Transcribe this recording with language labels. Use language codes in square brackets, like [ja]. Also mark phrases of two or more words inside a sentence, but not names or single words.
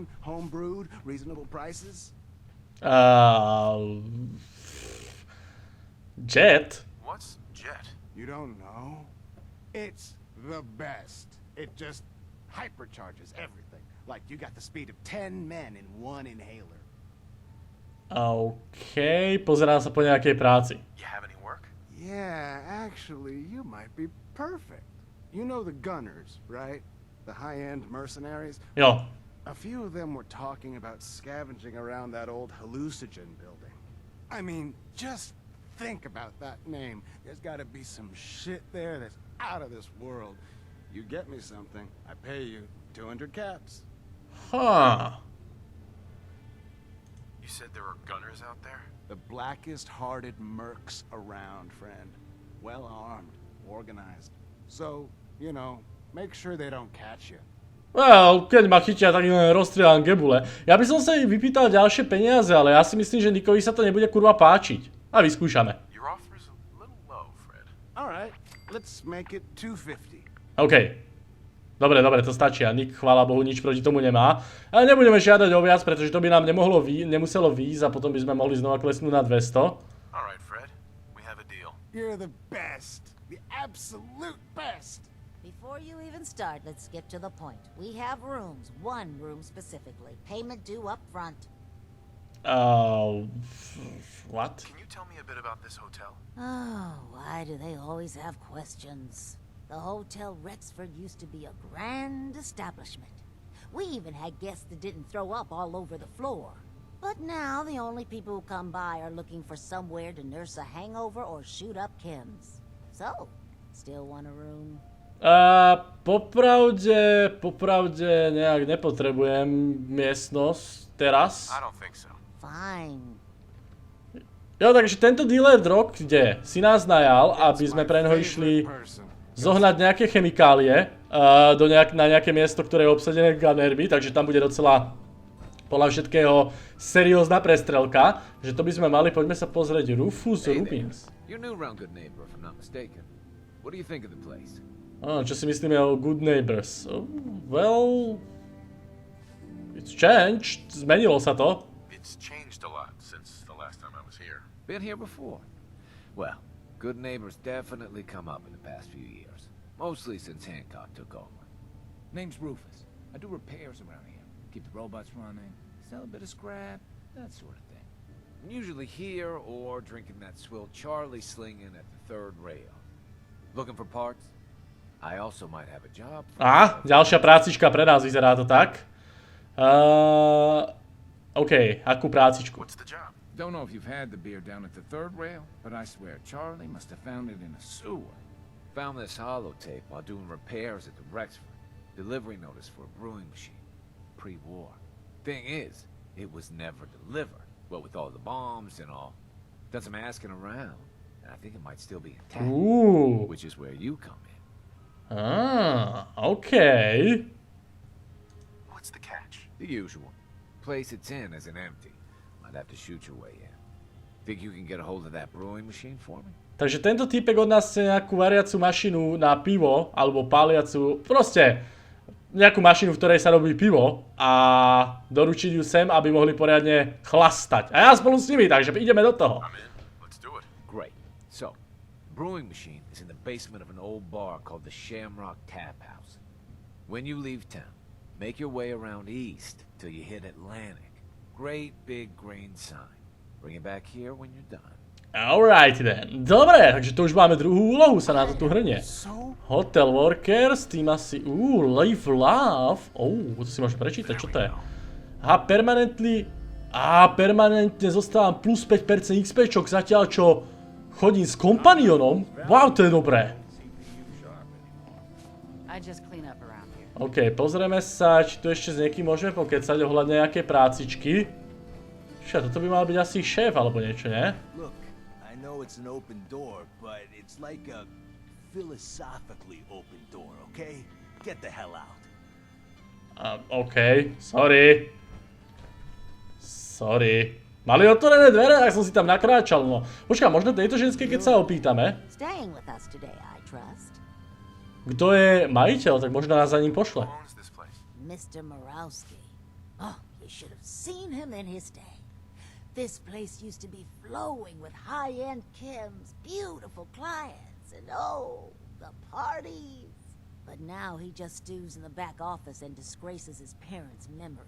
[en] Home-brewed, reasonable prices? Jet? What's Jet? You don't know? It's the best. It just hypercharges everything. Like you got the speed of 10 men in one inhaler. [sk] OK, pozerám sa po nejakej práci. [en] You have any work? Yeah, actually, you might be perfect. You know the gunners, right? The high-end mercenaries? [sk] Jo. [en] A few of them were talking about scavenging around that old hallucinogen building. I mean, just think about that name. There's gotta be some shit there that's out of this world. You get me something, I pay you 200 caps. Huh. You said there were gunners out there? The blackest-hearted mercs around, friend. Well-armed, organized. So, you know, make sure they don't catch you. Well, [sk] keď ma chytia, tak rozstrieľam gebule. Ja by som sa ich vypýtal ďalšie peniaze, ale ja si myslím, že Nickovi sa to nebude kurva páčiť. A vyskúšame. [en] Your offer's a little low, Fred. All right, let's make it 250. [sk] OK. Dobre, to stačí. A Nick, chvála Bohu, nič proti tomu nemá. Ale nebudeme žiadať o viac, pretože to by nám nemuselo výjsť a potom by sme mohli znova klesnúť na 200. [en] All right, Fred. We have a deal. You're the best. The absolute best. Before you even start, let's skip to the point. We have rooms, one room specifically. Payment due up front. What? Can you tell me a bit about this hotel? Oh, why do they always have questions? The Hotel Rexford used to be a grand establishment. We even had guests that didn't throw up all over the floor. But now the only people who come by are looking for somewhere to nurse a hangover or shoot up chems. So, still want a room? [sk] Popravde nejak nepotrebujem miestnosť teraz. [en] I don't think so. Fine. [sk] Jo, takže tento dealer drog, kde si nás najal, aby sme pre neho išli zohnať nejaké chemikálie na nejaké miesto, ktoré je obsadené gunnermi, takže tam bude docela podľa všetkého seriózna prestrelka, že to by sme mali, poďme sa pozrieť. [en] Rufus Rubins. You're new around Good Neighbor, if I'm not mistaken. What do you think of the place? [sk] Čo si myslíme o Good Neighbors? [en] Well, it's changed. [sk] Zmenilo sa to. [en] It's changed a lot since the last time I was here. Been here before? Well, Good Neighbor's definitely come up in the past few years. Mostly since Hancock took over. Name's Rufus. I do repairs around here. Keep the robots running, sell a bit of scrap, that sort of thing. I'm usually here or drinking that swill Charlie slinging at the third rail. Looking for parts? I also might have a job. [sk] Ďalšia prácička pre nás, vyzerá to tak. OK, akú prácičku? [en] What's the job? Don't know if you've had the beer down at the third rail, but I swear Charlie must have found it in a sewer. Found this holotape while doing repairs at the Rexford. Delivery notice for a brewing machine. Pre-war. Thing is, it was never delivered. What with all the bombs and all. Done some asking around, and I think it might still be intact. Ooh. Which is where you come in. Okay. What's the catch? The usual. Place it's in isn't empty. Might have to shoot your way in. Think you can get a hold of that brewing machine for me? [sk] Takže tento týpek od nás chce nejakú variacu mašinu na pivo, alebo páliacu, proste nejakú mašinu, v ktorej sa robí pivo a doručiť ju sem, aby mohli poriadne chlastať. A ja spolu s nimi, takže ideme do toho. [en] I'm in. Let's do it. Great. So, brewing machine is in the basement of an old bar called the Shamrock Tap House. When you leave town, make your way around east till you hit Atlantic. Great big green sign. Bring it back here when you're done. Alright then. [sk] Dobre, takže to už máme druhú úlohu, sa na to tu hrnie. Hotel Workers, tým asi... Live Love. To si môžem prečítať, čo to je? Permanentne zostávam plus 5% XPčok, zatiaľ čo chodím s kompanionom. Wow, to je dobré. OK, pozrieme sa, či tu ešte s niekým môžeme pokecať ohľadne nejaké prácičky. Toto by mal byť asi šéf alebo niečo, nie? [en] I know it's an open door, but it's like a philosophically open door, okay? Get the hell out. OK, sorry. [sk] Mali otvorené dvere, tak som si tam nakráčal, no. Počkaj, možno tejto ženskej, keď sa opýtame. Kto je majiteľ, tak možno nás za ním pošle. [en] Mr. Morowski. Oh, you should have seen him in his day. This place used to be flowing with high-end chems, beautiful clients, and oh, the parties. But now he just stews in the back office and disgraces his parents' memory.